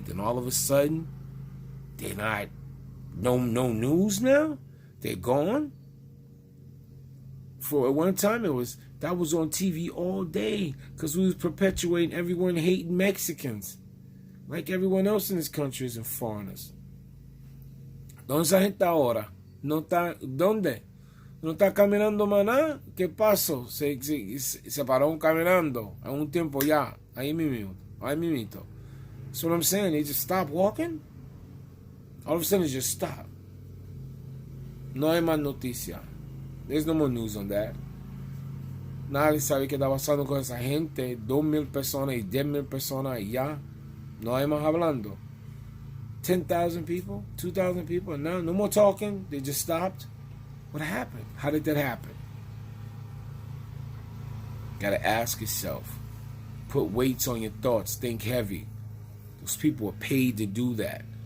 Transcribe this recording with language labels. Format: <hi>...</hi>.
<en>Then all of a sudden, they're not, no news now? They're gone? For at one time, that was on TV all day because we was perpetuating everyone hating Mexicans. Like everyone else in this country isn't foreigners.</en> <es>¿Dónde esa gente ahora? No está, ¿dónde? No está caminando más nada. ¿Qué pasó? Se pararon caminando a un tiempo ya. Ahí mismito.</es> <en>So what I'm saying, they just stopped walking. All of a sudden, it just stopped.</en> <es>No hay más noticia.</es> <en>There's no more news on that.</en> <es>Nadie sabe qué está pasando con esa gente. 2,000 personas y 10,000 personas y ya. No hay más hablando.</es> <en>10,000 people, 2,000 people, and now no more talking. They just stopped. What happened? How did that happen? Gotta ask yourself. Put weights on your thoughts. Think heavy. Those people were paid to do that.</en>